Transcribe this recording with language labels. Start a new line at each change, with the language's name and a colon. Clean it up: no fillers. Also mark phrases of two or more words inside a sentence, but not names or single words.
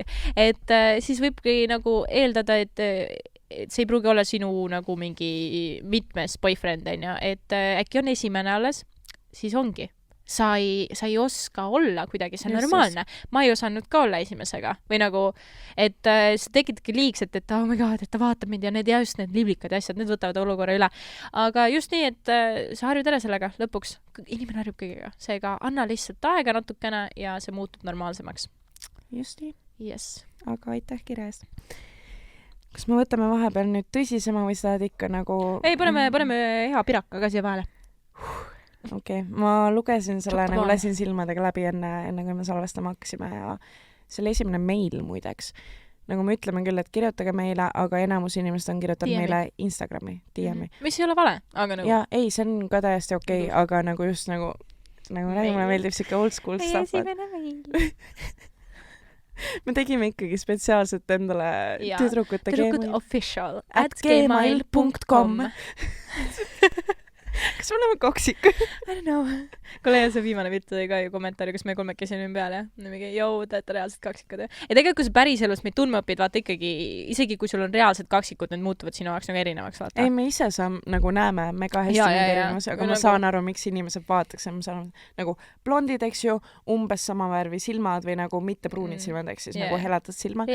Estonian: Et siis võibki nagu eeldada, et see ei pruugi olla sinu nagu mingi mitmes boyfriend, et äkki on esimene alles, siis ongi. Sa ei oska olla kuidagi, see on normaalne. Ma ei osanud ka olla esimesega. Või nagu, et see tekitadki liigselt, et
English: oh my god,
Estonian: et ta vaatab mind ja need liblikad ja asjad, need võtavad olukorra üle. Aga just nii, et sa harjud ära sellega lõpuks. Inimene harjub kõigega. Seega anna lihtsalt aega natukene ja see muutub normaalsemaks. Just nii.
English: Yes.
Estonian: Aga aitäh kirja eest. Kas me võtame vahepeal nüüd tõsisema või sa oled ikka nagu... Ei, paneme hea piraka ka siia vahele. Okei, ma lugesin selle, nagu lasin silmadega läbi enne kui me salvestama hakkasime ja see oli esimene meil muideks. Nagu me ütleme küll, et kirjutage meile, aga enamus inimesed on kirjutanud meile Instagrami, DM-i. Mis ei ole vale, aga nagu... Ja, ei, see on ka täiesti okei, aga nagu just nagu mulle meeldib siuke
English: old school stuff.
Estonian: Me tegime ikkagi spetsiaalselt endale tüdrukute Tüdrukud official @gmail.com Kas me oleme kaksikud?
English: I don't know.
Estonian: Kuule, ja see viimane pilt oli ka ju kommentaari, kus me kolmekesi olime peal, ja mingi, joo, te olete reaalselt kaksikud. Ja tegelikult, kui sa päriselus meid tundma õpid, vaata ikkagi, isegi kui sul on reaalselt kaksikud, need muutuvad sinu jaoks nagu erinevaks, vaata. Ei, me ise nagu näeme mega hästi neid erinevusi, aga ma saan aru, miks inimesed vaataks, ma saan nagu blondid, eks ju, umbes sama värvi silmad või nagu mitte pruunid silmad, eks siis nagu helatad silmad.